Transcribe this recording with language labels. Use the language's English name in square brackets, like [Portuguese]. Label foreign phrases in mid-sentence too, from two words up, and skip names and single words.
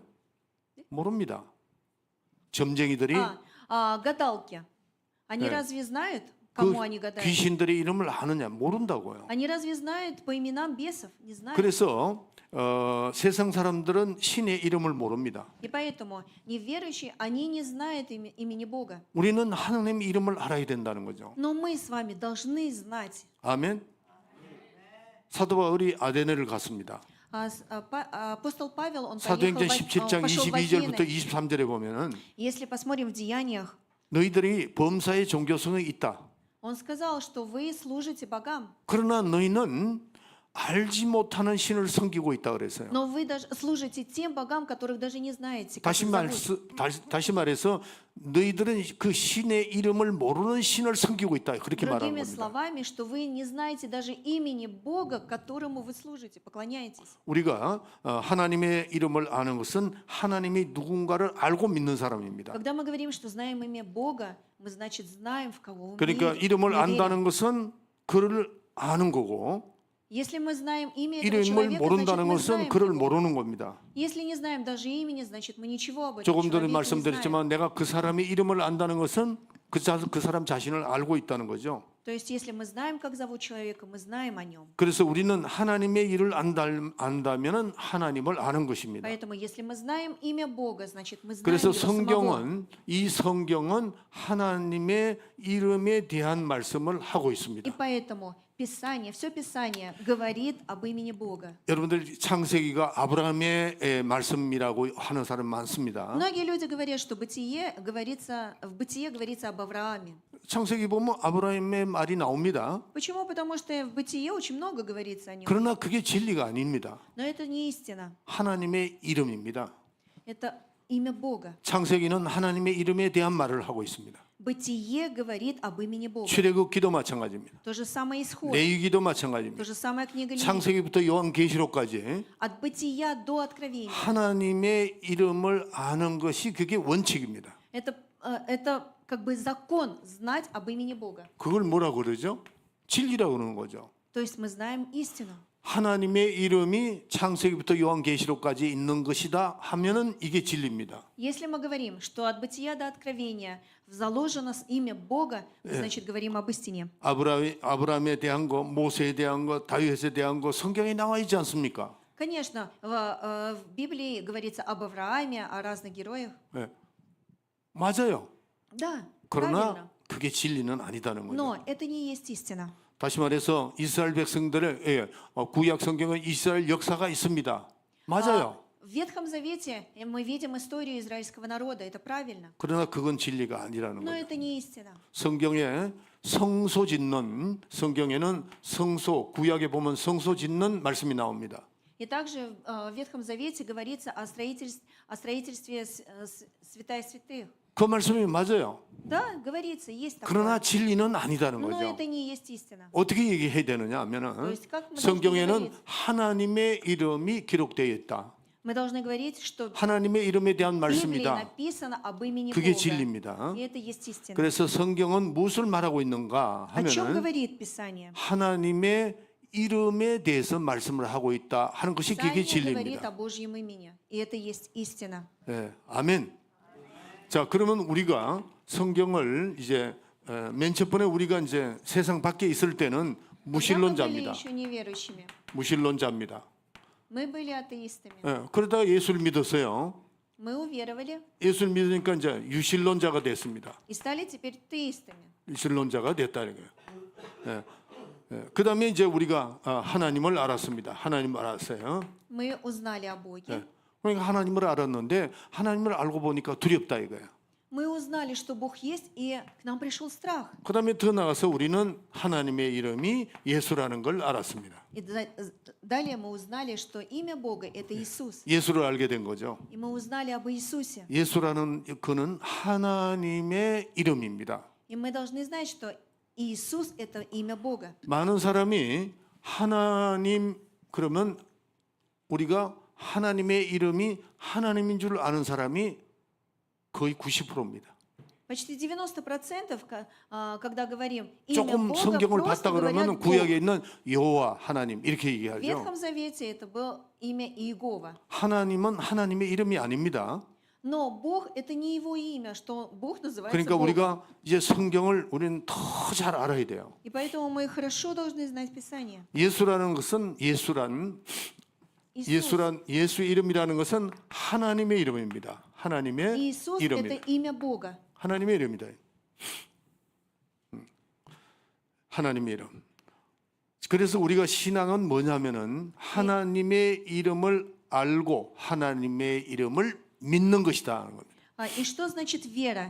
[Korean] 모릅니다. 점쟁이들이 [Russian] Гадалки. Они [Korean] 네. [Russian] разве знают, [Korean] 그 [Russian] кому они гадают? [Korean] 귀신들의 이름을 아느냐? 모른다고요. [Russian] Они разве знают по именам бесов? Не знают. [Korean] 그래서 세상 사람들은 신의 이름을 모릅니다. [Russian] И поэтому неверующие, они не знают имени Бога. [Korean] 우리는 하나님 이름을 알아야 된다는 거죠. [Russian] Но мы с вами должны знать. [Korean] 아멘. 사도 바울이 아데네를 갔습니다. [Russian] Апостол Павел, он [Korean] 사도행전 17장 [Russian] пошел в [Korean] 22절부터 [Russian] Афины. [Korean] 23절에 보면은 [Russian] Если посмотрим в Деяниях, [Korean] 너희들이 범사의 종교성이 있다. [Russian] он сказал, что вы служите богам, [Korean] 그러나 너희는 알지 못하는 신을 섬기고 있다 그랬어요. [Russian] но вы даже служите тем богам, которых даже не знаете, как их зовут. [Korean] 다시 말해서 너희들은 그 신의 이름을 모르는 신을 섬기고 있다. 그렇게 말하는 [Russian] Другими [Korean] 겁니다. [Russian] словами, что вы не знаете даже имени Бога, которому вы служите, поклоняетесь. [Korean] 우리가 하나님의 이름을 아는 것은 하나님이 누군가를 알고 믿는 사람입니다. [Russian] Когда мы говорим, что знаем имя Бога, мы, значит, знаем, в кого мы [Korean] 그러니까 [Russian] верим, [Korean] 이름을 [Russian] мы верим. [Korean] 안다는 것은 그를 아는 거고 [Russian] Если мы знаем имя этого [Korean] 이름을 [Russian] человека, значит, [Korean] 모른다는 [Russian] мы [Korean] 것은 [Russian] знаем [Korean] 그를 [Russian] его. [Korean] 모르는 겁니다. [Russian] Если не знаем даже имени, значит, мы ничего об этом [Korean] 조금 전에 [Russian] человеке не знаем. [Korean] 말씀드렸지만 내가 그 사람의 이름을 안다는 것은 그 사람 자신을 알고 있다는 거죠. [Russian] То есть, если мы знаем, как зовут человека, мы знаем о нем. [Korean] 그래서 우리는 하나님의 일을 안다면은 하나님을 아는 것입니다. [Russian] Поэтому, если мы знаем имя Бога, значит, мы знаем [Korean] 그래서 [Russian] Его самого. [Korean] 이 성경은 하나님의 이름에 대한 말씀을 하고 [Russian] И [Korean] 있습니다. [Russian] поэтому Писание, все Писание говорит об имени Бога. [Korean] 여러분들 창세기가 아브라함의 말씀이라고 하는 사람 많습니다. [Russian] Многие люди говорят, что в Бытие говорится об Аврааме. [Korean] 창세기 보면 아브라함의 말이 나옵니다. [Russian] Почему? Потому что в Бытие очень много говорится о нем. [Korean] 그러나 그게 진리가 아닙니다. [Russian] Но это не истина. [Korean] 하나님의 이름입니다. [Russian] Это имя Бога. [Korean] 창세기는 하나님의 이름에 대한 말을 하고 있습니다. [Russian] Бытие говорит об имени Бога. [Korean] 출애굽기도 마찬가지입니다. [Russian] То же самое исход. [Korean] 레위기도 [Russian] То [Korean] 마찬가지입니다. [Russian] же самое книга Левит. [Korean] 창세기부터 요한계시록까지 [Russian] От Бытия до Откровения. [Korean] 하나님의 이름을 아는 것이 그게 원칙입니다. [Russian] Это как бы закон знать об имени Бога. [Korean] 그걸 뭐라고 그러죠? 진리라고 그러는 거죠. [Russian] То есть мы знаем истину. [Korean] 하나님의 이름이 창세기부터 요한계시록까지 있는 것이다 하면은 이게 진리입니다. [Russian] Если мы говорим, что от Бытия до Откровения заложено имя Бога, мы, значит, говорим об истине. [Korean] 아브라함에 대한 거, 모세에 대한 거, 다윗에 대한 거 성경에 나와 있지 않습니까? [Russian] Конечно, в Библии говорится об Аврааме, о разных героях. [Korean] 네. 맞아요. [Russian] Да, правильно. [Korean] 그러나 그게 진리는 아니다는 거죠. [Russian] Но это не есть истина. [Korean] 다시 말해서 이스라엘 백성들의 구약 성경은 이스라엘 역사가 있습니다. 맞아요. [Russian] В Ветхом Завете мы видим историю израильского народа, это правильно. [Korean] 그러나 그건 진리가 아니라는 [Russian] Но [Korean] 거죠. [Russian] это не истина. [Korean] 성경에 성소 짓는 성경에는 성소 구약에 보면 성소 짓는 말씀이 나옵니다. [Russian] И также в Ветхом Завете говорится о строительстве святая святых. [Korean] 그 말씀이 맞아요. [Russian] Да, говорится, есть [Korean] 그러나 [Russian] такое. [Korean] 진리는 아니다는 [Russian] Но [Korean] 거죠. [Russian] это не есть истина. [Korean] 어떻게 얘기해야 되느냐 하면은 성경에는 하나님의 이름이 기록되어 있다. [Russian] Мы должны говорить, что [Korean] 하나님의 이름에 대한 [Russian] в Библии [Korean] 말씀이다. [Russian] написано об имени [Korean] 그게 [Russian] Бога. [Korean] 진리입니다. [Russian] И это есть истина. [Korean] 그래서 성경은 무엇을 말하고 있는가 [Russian] О чем [Korean] 하면은 [Russian] говорит Писание? [Korean] 하나님의 이름에 대해서 말씀을 하고 있다 하는 것이 그게 [Russian] Писание говорит [Korean] 진리입니다. [Russian] о Божьем имени, и это есть истина. [Korean] 예, 아멘. 자, 그러면 우리가 성경을 이제 맨 첫 번에 우리가 이제 세상 밖에 있을 때는 [Russian] Когда мы были [Korean] 무신론자입니다. [Russian] еще неверующими, [Korean] 무신론자입니다. [Russian] мы были атеистами. [Korean] 예, 그러다가 예수를 믿었어요. [Russian] Мы уверовали [Korean] 예수를 믿으니까 이제 유신론자가 됐습니다. [Russian] и стали теперь теистами. [Korean] 유신론자가 됐다는 거예요. 예, 그 다음에 이제 우리가 하나님을 알았습니다. 하나님을 알았어요. [Russian] Мы узнали о Боге. [Korean] 예, 그러니까 하나님을 알았는데 하나님을 알고 보니까 두렵다 이거예요. [Russian] Мы узнали, что Бог есть, и к нам пришел страх. [Korean] 그 다음에 더 나가서 우리는 하나님의 이름이 예수라는 걸 알았습니다. [Russian] И далее мы узнали, что имя Бога – это Иисус. [Korean] 예수를 알게 된 거죠. [Russian] И мы узнали об Иисусе. [Korean] 예수라는 그는 하나님의 이름입니다. [Russian] И мы должны знать, что Иисус – это имя Бога. [Korean] 많은 사람이 하나님 그러면 우리가 하나님의 이름이 하나님인 줄 아는 사람이 거의 90%입니다. [Russian] Почти 90%, когда говорим имя [Korean] 조금 [Russian] Бога, [Korean] 성경을 [Russian] просто [Korean] 봤다 그러면 [Russian] говорят [Korean] 구약에 [Russian] Бог. [Korean] 있는 여호와 하나님 이렇게 [Russian] В [Korean] 얘기하죠. [Russian] Ветхом Завете это было имя Иегова. [Korean] 하나님은 하나님의 이름이 아닙니다. [Russian] Но Бог – это не его имя, что Бог называется [Korean] 그러니까 [Russian] Богом. [Korean] 우리가 이제 성경을 우리는 더 잘 알아야 돼요. [Russian] И поэтому мы хорошо должны знать Писание. [Korean] 예수라는 것은 [Russian] Иисус, [Korean] 예수의 이름이라는 것은 하나님의 이름입니다. 하나님의 [Russian] Иисус – [Korean] 이름입니다. [Russian] это имя Бога. [Korean] 하나님의 이름이다. 하나님의 이름. 그래서 우리가 신앙은 뭐냐면은 하나님의 이름을 알고 하나님의 이름을 믿는 것이다 하는 겁니다. [Russian] И что значит вера?